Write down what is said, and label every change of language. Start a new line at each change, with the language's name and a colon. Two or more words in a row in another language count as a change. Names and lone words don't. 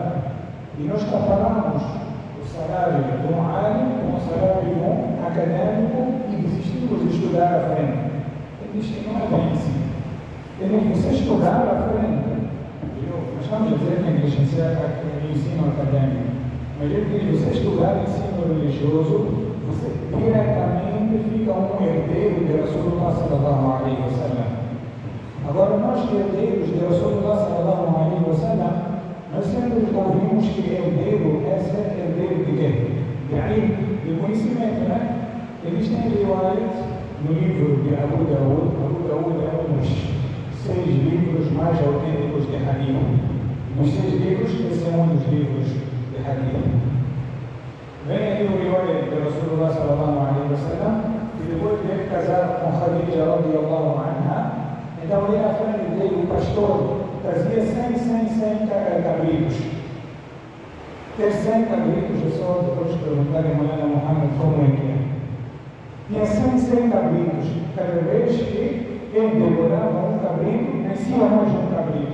Portuguese: E nós comparamos o salário de área com o salário de acadêmico e desistimos de estudar à frente. Ele diz que não é bem assim. Ele diz, você estudar à frente. Nós estamos a dizer que negligenciar o ensino acadêmico. Mas ele diz, você estudar ensino religioso, você diretamente fica um herdeiro de Rasulullah
Arabic: صلى الله عليه وسلم.
Portuguese: Agora, nós herdeiros de Rasulullah
Arabic: صلى الله عليه وسلم,
Portuguese: nós sempre ouvimos que herdeiro é ser herdeiro de quê? De conhecimento, né? Existem riwayat no livro de Abu Daud. Abu Daud é um dos 6 livros mais autênticos de Hadith. Nos 6 livros, esse é um dos livros de Hadith. Vem aí o riwayat de Rasulullah
Arabic: صلى الله عليه وسلم,
Portuguese: que depois de ele casar com Khadija
Arabic: رضي الله عنها,
Portuguese: então ali na frente dele, o pastor trazia 100 cabritos. Ter 100 cabritos, é só depois perguntar a Maulana Muhammad como é que é. Tinha 100 cabritos. Cada vez que ele devorava um cabrito, nascia mais um cabrito.